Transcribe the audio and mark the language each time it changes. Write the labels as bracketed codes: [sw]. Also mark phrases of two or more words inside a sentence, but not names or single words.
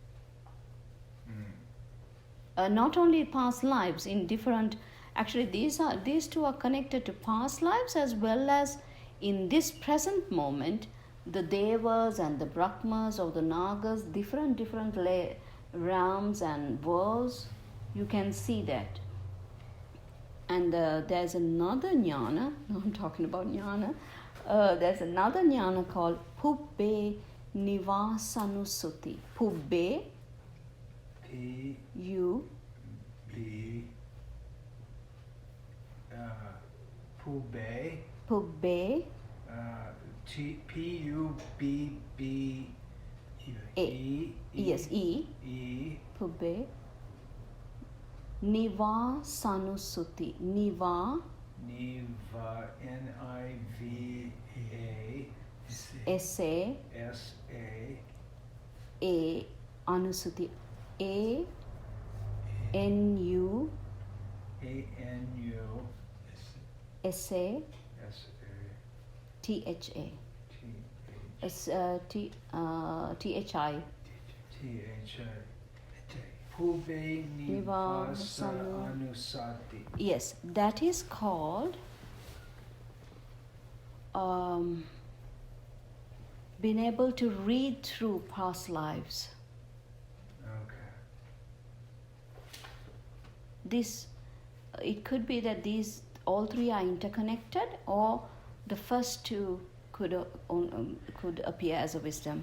[en] Not only past lives, in different, actually these two are connected to past lives as well as in this present moment, the devas and the brahmas or the nagas, different realms and worlds, you can see that. And there's another jnana, I'm talking about jnana, there's another jnana called Pubbe Nivasanusuti. Pubbe, P-U-B... Pubbe... Pubbe, P-U-B-B-E... yes, E, E... Pubbe, Nivasanusuti. Niva, N-I-V-A... S-A, S-A... A, Anusuti. A, N-U, A-N-U... S-A, S-A... T-H-A. T-H... T-H-I. T-H-I... Pubbe Nivasa Anusati. Yes, that is called been able to read through past lives. Okay. This, it could be that these all three are interconnected, or the first two could appear as a wisdom.